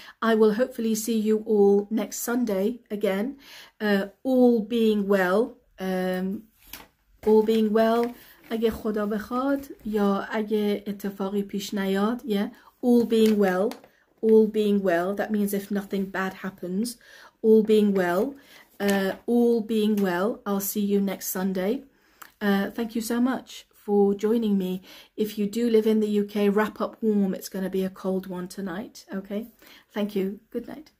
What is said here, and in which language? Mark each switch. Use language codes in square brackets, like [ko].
[en] I will hopefully see you all next Sunday again. All being well. All being well. [fa] اگه خدا بخواد یا اگه اتفاقی پیش نیاد. [en] Yeah. All being well. All being well. That means if nothing bad happens. All being well. All being well. I'll see you next Sunday. Thank you so much for joining me. If you do live in the UK, wrap up warm. It's going to be a cold one tonight. Okay. Thank you. Good night.